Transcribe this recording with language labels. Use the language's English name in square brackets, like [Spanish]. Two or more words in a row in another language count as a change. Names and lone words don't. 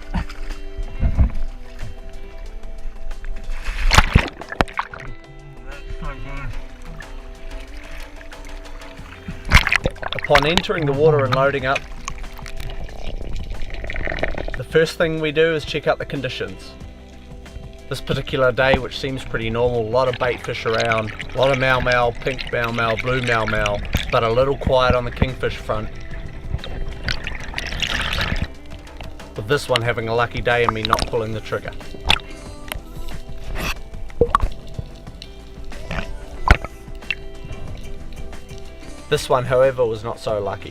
[English] That's so good. Upon entering the water and loading up, the first thing we do is check out the conditions. This particular day, which seems pretty normal, a lot of bait fish around, a lot of mau-mau, pink mau-mau, blue mau-mau, but a little quiet on the kingfish front. With this one having a lucky day and me not pulling the trigger. This one, however, was not so lucky.